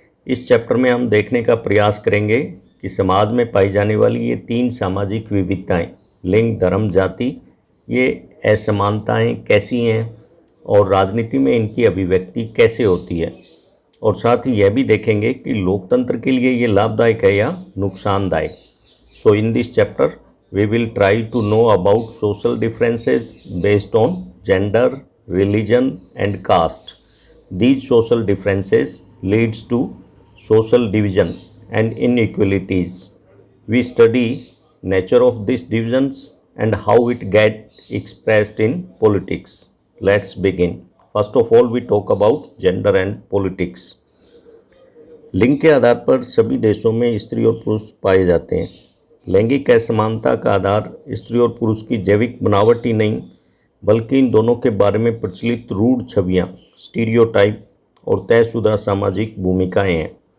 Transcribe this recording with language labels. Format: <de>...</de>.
<hi>इस चैप्टर में हम देखने का प्रयास करेंगे कि समाज में पाई जाने वाली ये 3 सामाजिक विविधताएं, लिंग, धर्म, जाति, ये असमानताएं कैसी हैं और राजनीति में इनकी अभिव्यक्ति कैसे होती है। और साथ ही यह भी देखेंगे कि लोकतंत्र के लिए ये लाभदायक है या नुकसानदायक।</hi> <en>So in this chapter we will try to know about social differences based on gender, religion and caste. These social differences leads to social division and inequalities. We study nature of these divisions and how it get expressed in politics. Let's begin. First of all, we talk about gender and politics.</en> <hi>लिंग के आधार पर सभी देशों में स्त्री और पुरुष पाए जाते हैं। लैंगिक असमानता का आधार स्त्री और पुरुष की जैविक बनावट ही नहीं, बल्कि इन दोनों के बारे में प्रचलित रूढ़ छवियाँ, स्टीरियोटाइप और तयशुदा सामाजिक भूमिकाएं हैं।</hi>